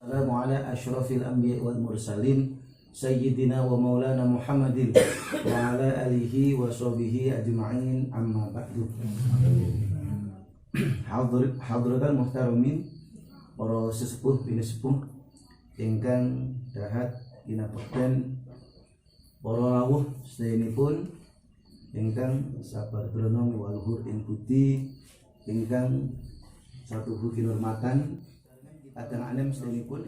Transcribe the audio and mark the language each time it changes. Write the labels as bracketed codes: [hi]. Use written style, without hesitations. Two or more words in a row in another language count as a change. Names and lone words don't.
[ar] السلام على أشرف الأنبياء والمرسلين سيدنا ومولانا محمد وعلى آله وصحبه أجمعين أما بعد. حضرات المحترمين, [jv] para sesepuh bini sepuh ingkang dahat ginapekten, para rawuh sedayanipun ingkang sabar drono waluhur ing budi ingkang satuhu kinurmatan kadang anem sedayanipun